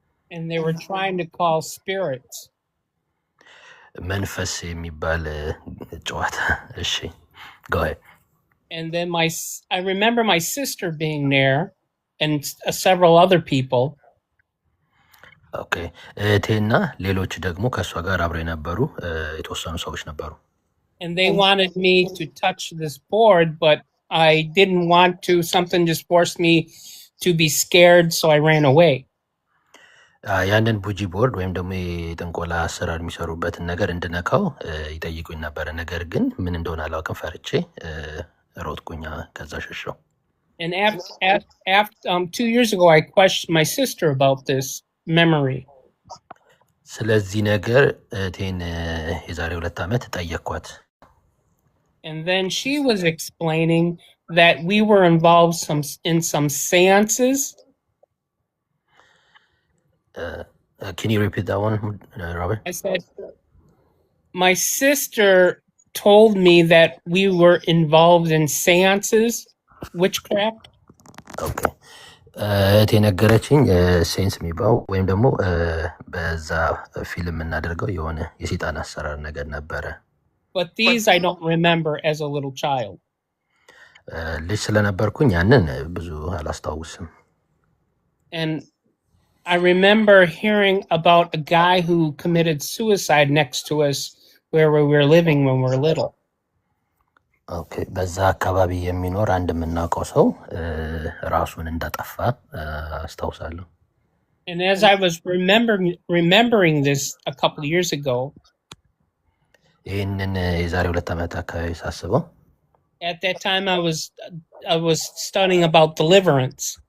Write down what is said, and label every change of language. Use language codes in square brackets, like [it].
[en] And they were trying to call spirits. [am] መንፈስ የሚባል ጨዋታ። እሺ [en] go ahead. And then I remember my sister being there and several other people. [am] ኦኬ እህቴና ሌሎች ደግሞ ከእሷ ጋር አብረው የነበሩ የተወሰኑ ሰዎች ነበሩ። [en] And they wanted me to touch this board, but I didn't want to. Something just forced me to be scared, so I ran away. [am] ያንን ቡጂ ቦርድ ወይም ደግሞ የጥንቆላ አሰራር የሚሰሩበትን ነገር እንድነካው ይጠይቁኝ ነበረ። ነገር ግን ምን እንደሆነ አላውቅም፣ ፈርቼ ሮጥኩኝ፣ ከዛ ሸሸው። [en] And after 2 years ago, I questioned my sister about this memory. [am] ስለዚህ ነገር እህቴን የዛሬ 2 ዓመት ጠየቅኳት። [en] And then she was explaining that we were involved in some seances. Can you repeat that one, Robert? I said, my sister told me that we were involved in seances, witchcraft. Okay. [am] እህቴ ነገረችኝ ሴንስ የሚባው ወይም ደግሞ በዛ ፊልም እናደርገው የሆነ የሰይጣን አሰራር ነገር ነበረ። [en] But these I don't remember as a little child. [am] ልጅ ስለነበርኩኝ ያንን ብዙ አላስታውስም። [en] And I remember hearing about a guy who committed suicide next to us where we were living when we were little. [am] ኦኬ በዛ አካባቢ የሚኖር አንድ የምናውቀው ሰው ራሱን እንዳጠፋ አስታውሳለሁ። [en] And as I was remembering this a couple of years ago, [am] ይህንን የዛሬ 2 ዓመት አካባቢ ሳስበው [en] at that time I was studying about deliverance.